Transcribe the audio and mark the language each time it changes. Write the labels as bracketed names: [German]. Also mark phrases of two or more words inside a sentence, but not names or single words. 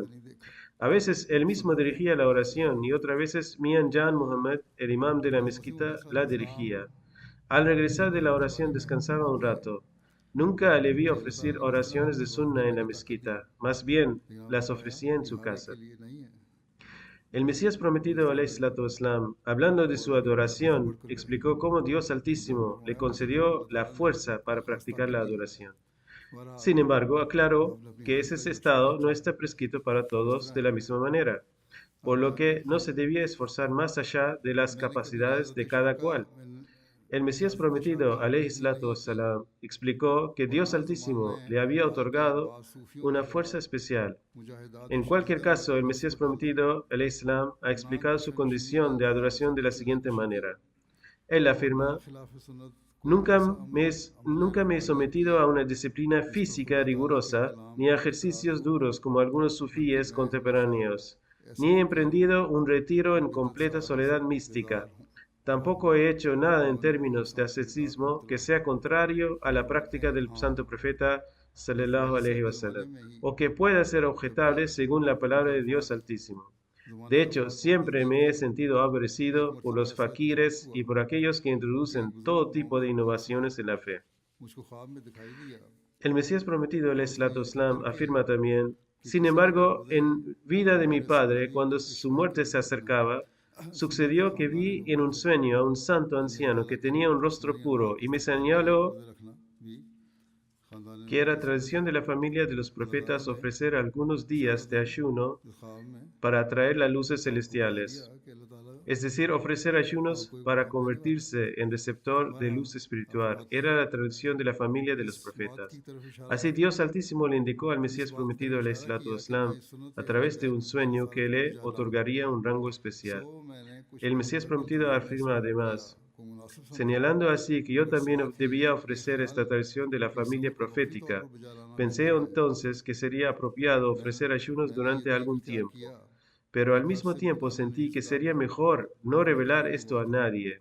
[Spanish] A veces él mismo dirigía la oración y otras veces Mian Jan Muhammad, el imam de la mezquita, la dirigía. Al regresar de la oración descansaba un rato. Nunca le vi ofrecer oraciones de Sunnah en la mezquita, más bien las ofrecía en su casa. El Mesías prometido, [Arabic] عليه الصلاة والسلام, [Spanish] hablando de su adoración, explicó cómo Dios Altísimo le concedió la fuerza para practicar la adoración. Sin embargo, aclaró que ese estado no está prescrito para todos de la misma manera, por lo que no se debía esforzar más allá de las capacidades de cada cual. El Mesías prometido, [Arabic] عليه الصلاة والسلام, [Spanish] explicó que Dios Altísimo le había otorgado una fuerza especial. En cualquier caso, el Mesías prometido, [Arabic] عليه السلام, [Spanish] ha explicado su condición de adoración de la siguiente manera. Él afirma: Nunca me he sometido a una disciplina física rigurosa, ni a ejercicios duros como algunos sufíes contemporáneos, ni he emprendido un retiro en completa soledad mística. Tampoco he hecho nada en términos de ascetismo que sea contrario a la práctica del santo profeta [Arabic] صلى الله عليه وسلم, [Spanish] o que pueda ser objetable según la palabra de Dios Altísimo. De hecho, siempre me he sentido aborrecido por los faquires y por aquellos que introducen todo tipo de innovaciones en la fe. El Mesías prometido, [Arabic] عليه الصلاة والسلام, [Spanish] afirma también: Sin embargo, en vida de mi padre, cuando su muerte se acercaba, sucedió que vi en un sueño a un santo anciano que tenía un rostro puro y me señaló que era tradición de la familia de los profetas ofrecer algunos días de ayuno para atraer las luces celestiales, es decir, ofrecer ayunos para convertirse en receptor de luz espiritual. Era la tradición de la familia de los profetas. Así Dios Altísimo le indicó al Mesías prometido, [Arabic] عليه الصلاة والسلام, [Spanish] a través de un sueño que le otorgaría un rango especial. El Mesías prometido afirma además, señalando así que yo también debía ofrecer esta tradición de la familia profética. Pensé entonces que sería apropiado ofrecer ayunos durante algún tiempo, pero al mismo tiempo sentí que sería mejor no revelar esto a nadie.